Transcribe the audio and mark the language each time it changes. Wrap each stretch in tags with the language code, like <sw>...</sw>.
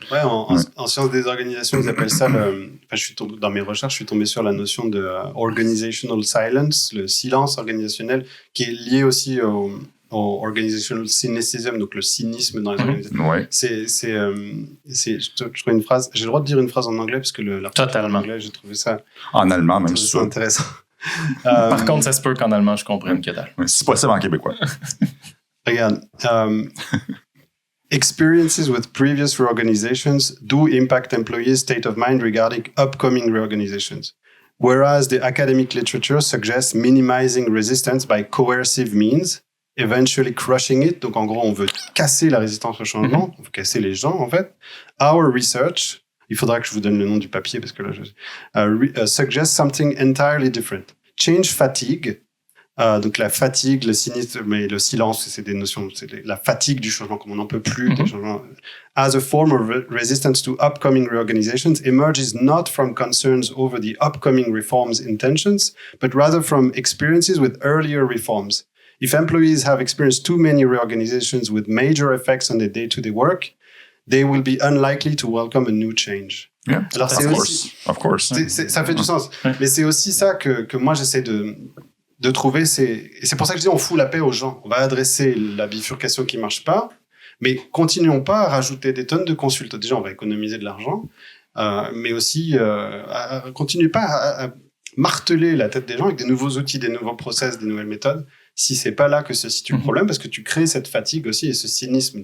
<fr>Ouais, en sciences des organisations, ils appellent ça dans mes recherches, je suis tombé sur la notion de organizational silence, le silence organisationnel, qui est lié aussi au organizational cynicism, donc le cynisme dans les organisations. Ouais. Je trouve une phrase, j'ai le droit de dire une phrase en anglais parce que l'article en anglais, j'ai trouvé ça en allemand, même si c'est intéressant. Par contre, ça se peut qu'en allemand, je comprenne que dalle. Si possible en québécois. Regarde.</fr> <en>Experiences with previous reorganizations do impact employees' state of mind regarding upcoming reorganizations. Whereas the academic literature suggests minimizing resistance by coercive means, eventually crushing it.</en> <fr>Donc, en gros, on veut casser la résistance au changement, on veut casser les gens, en fait.</fr> <en>Our research,</en> <fr>il faudra que je vous donne le nom du papier parce que là,</fr> <en>suggests something entirely different.</en> <fr>Change fatigue. Donc la fatigue, le cynisme, mais le silence, c'est des notions, la fatigue du changement, comme on n'en peut plus des changements.</fr> <en>As a form of resistance to upcoming reorganizations emerges not from concerns over the upcoming reforms' intentions, but rather from experiences with earlier reforms. If employees have experienced too many reorganizations with major effects on their day-to-day work, they will be unlikely to welcome a new change. Yeah,</en> <fr>alors,</fr> <en>of course.</en> <fr>Ça fait du sens. Mais c'est aussi ça que moi, j'essaie de trouver. Et c'est pour ça que je dis, on fout la paix aux gens. On va adresser la bifurcation qui marche pas, mais continuons pas à rajouter des tonnes de consultants. Déjà, on va économiser de l'argent, mais aussi, continuez pas à marteler la tête des gens avec des nouveaux outils, des nouveaux process, des nouvelles méthodes, si c'est pas là que se situe le problème, parce que tu crées cette fatigue aussi et ce cynisme.</fr>